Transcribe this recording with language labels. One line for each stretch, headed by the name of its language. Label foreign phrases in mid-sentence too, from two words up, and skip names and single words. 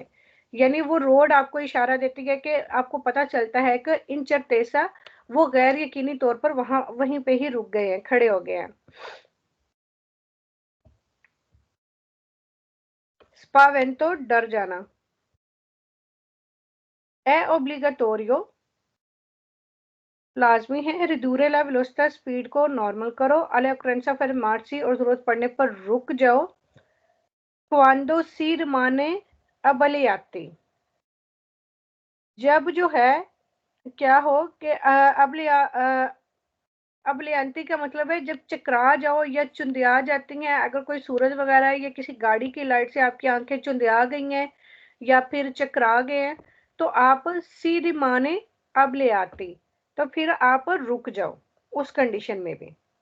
Urdu: یعنی وہ روڈ آپ کو اشارہ دیتی ہے کہ آپ کو پتا چلتا ہے کہ
Italian: in certeza
Urdu: وہ غیر یقینی طور پر وہیں پہ ہی رک گئے ہیں، کھڑے ہو گئے ہیں. spavento, ڈر جانا.
Italian: è obbligatorio,
Urdu: لازمی ہے,
Italian: ridurre la velocità,
Urdu: سپیڈ کو نارمل کرو,
Italian: all'occorrenza fermarsi,
Urdu: اور ضرورت پڑنے پر رک جاؤ.
Italian: quando si rimane abbagliati,
Urdu: جب جو ہے کیا ہو کہ ابلیانتی کا مطلب ہے جب چکرا جاؤ یا چندھیا جاتی ہیں، اگر کوئی سورج وغیرہ یا کسی گاڑی کی لائٹ سے آپ کی آنکھیں چندھیا گئی ہیں یا پھر چکرا گئے ہیں، تو آپ سیدھی مانے اب لے آتی، تو پھر آپ رک جاؤ اس کنڈیشن میں بھی,